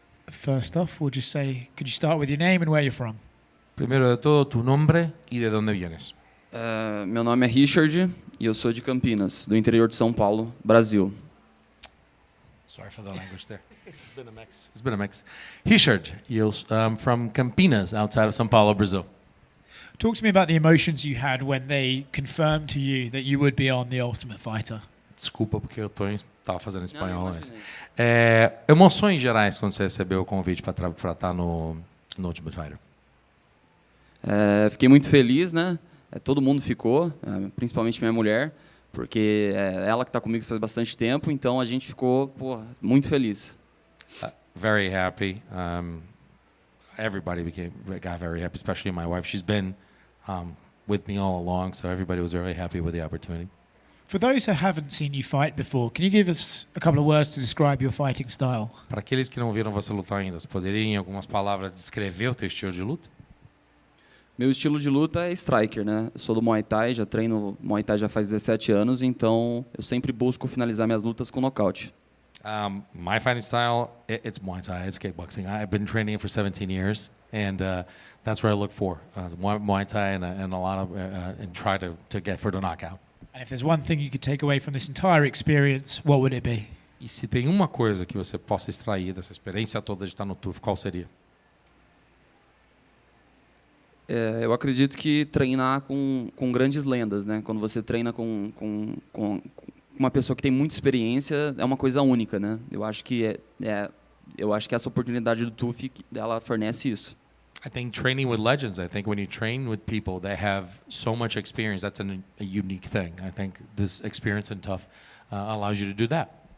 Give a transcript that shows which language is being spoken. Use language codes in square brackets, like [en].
[en] First off, we'll just say, could you start with your name and where you're from? [es] Primero de todo, tu nombre y de dónde vienes. [pt] Meu nome é Richard e eu sou de Campinas, do interior de São Paulo, Brasil. [en] Sorry for the language there. It's been a mix. It's been a mix. Richard, you're from Campinas, outside of São Paulo, Brazil. Talk to me about the emotions you had when they confirmed to you that you would be on The Ultimate Fighter. [pt] Desculpa, porque eu estava fazendo espanhol antes. Emoções gerais quando você recebeu o convite para estar no Ultimate Fighter. Fiquei muito feliz, né? Todo mundo ficou, principalmente minha mulher, porque é ela que está comigo faz bastante tempo, então a gente ficou muito feliz. [en] Very happy. Everybody got very happy, especially my wife. She's been with me all along, so everybody was very happy with the opportunity. For those who haven't seen you fight before, can you give us a couple of words to describe your fighting style? [pt] Para aqueles que não viram você lutar ainda, você poderia em algumas palavras descrever o teu estilo de luta? Meu estilo de luta é striker, né? Eu sou do Muay Thai, já treino Muay Thai já faz 17 anos, então eu sempre busco finalizar minhas lutas com nocaute. [en] My fighting style, it's Muay Thai, it's kickboxing. I've been training for 17 years, and that's where I look for Muay Thai and a lot of and try to get for the knockout. And if there's one thing you could take away from this entire experience, what would it be? [pt] E se tem uma coisa que você possa extrair dessa experiência toda de estar no TUF, qual seria? Eu acredito que treinar com grandes lendas, né? Quando você treina com uma pessoa que tem muita experiência, é uma coisa única, né? Eu acho que essa oportunidade do TUF ela fornece isso. [en] I think training with legends. I think when you train with people that have so much experience, that's a unique thing. I think this experience in TUF allows you to do that.